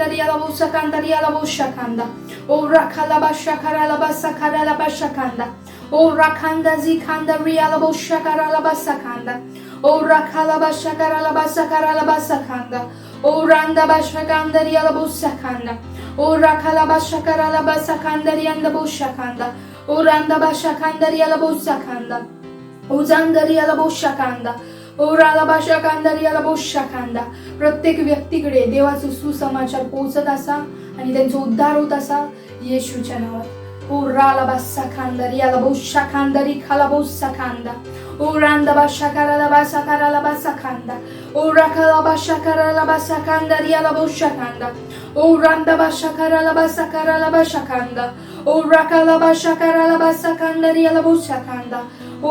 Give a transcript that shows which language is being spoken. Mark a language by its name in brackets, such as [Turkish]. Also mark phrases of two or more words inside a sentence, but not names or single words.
[Marathi] रियाला बोसा खांदा रियाला बोशा खांदा ओ राखाला बाशा कराला बासा कराला बाशा खांदा ओ राखांदा जी खांदा रियाला बोशा कराला बासा खांदा ओ राखाला बाशा कराला बासा कराला बासा खांदा ओ रांदा बाशा खांदा रियाला बोसा खांदा ओ राखाला बाशा कराला बासा खांदा रियाला बोशा खांदा ओ रांदा बाशा खांदा रियाला बोसा खांदा ओ जांदा रियाला बोशा खांदा ओ राला बाशा खांदा रियाला बोशा खांदा. प्रत्येक व्यक्तीकडे देवाचा सुसमाचार पोहोचत असा आणि त्यांचा उद्धार होत असा येशूच्या नावात. ओ राला बासा खांदा रियाला बोशा खांदा री खाला बोसा खांदा ओ रांदा बाशा कराला बासा कराला बासा खांदा ओ राखाला बाशा कराला बासा खांदा रियाला बोशा खांदा ओ रांदा बाशा कराला बासा कराला बाशा खांदा ओ राखाला बाशा कराला बासा खांदा रियाला बोशा खांदा ओ